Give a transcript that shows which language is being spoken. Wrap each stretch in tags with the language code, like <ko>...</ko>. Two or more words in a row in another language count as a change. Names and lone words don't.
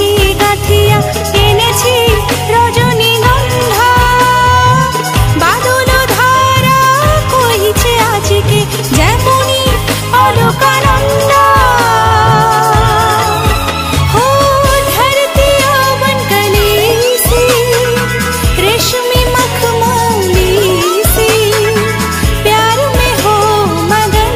<bn>গাঁথিয়া, এনেছি রজনীগন্ধা, বাদল ধারা কহিছে আজকে যেমনি অলকানন্দা।</bn> <hi>हो धरती यौवन कली सी, रेशमी मखमली सी, प्यार में हो मगन।</hi>